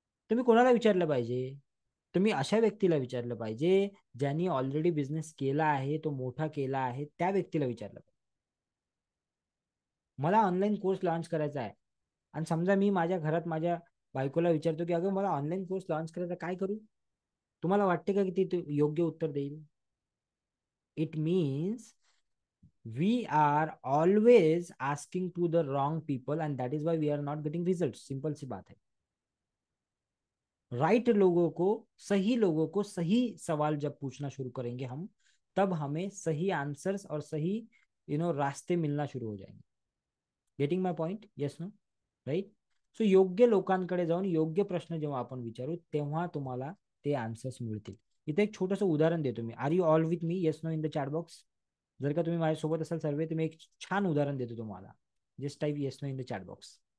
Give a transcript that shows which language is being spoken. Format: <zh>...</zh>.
<mr>तुम्ही कोणाला विचारलं पाहिजे? तुम्ही अशा व्यक्तीला विचारलं पाहिजे ज्यांनी ऑलरेडी बिझनेस केला आहे, तो मोठा केला आहे, त्या व्यक्तीला विचारलं पाहिजे. मला ऑनलाईन कोर्स लॉन्च करायचा आहे, आणि समजा मी माझ्या घरात माझ्या बायकोला विचारतो की अगं मला ऑनलाईन कोर्स लॉन्च करायचा, काय करू? तुम्हाला वाटते का की ती योग्य उत्तर देईल?</mr> <en>It means we are always asking to the wrong people, and that is why we are not getting results.</en> <hi>Simple सी बात है. राइट लोगों को, सही लोगों को सही सवाल जब पूछना शुरू करेंगे हम, तब हमें सही आंसर्स और सही रास्ते मिलना शुरू हो जाएंगे.</hi> <en>Getting my point? Yes no? Right.</en> <mr>So योग्य लोकांकडे जाऊन योग्य प्रश्न जेव्हा आपण विचारू, तेव्हा तुम्हाला ते आन्सर्स मिळतील. इथे एक छोटंसं उदाहरण देतो मी.</mr> <en>Are you all with me? Yes no in the chat box.</en> <mr>जर का तुम्ही माझ्यासोबत असाल सर्वे, तर मी एक छान उदाहरण देतो तुम्हाला.</mr> <en>Just type yes no in the chat box.</en>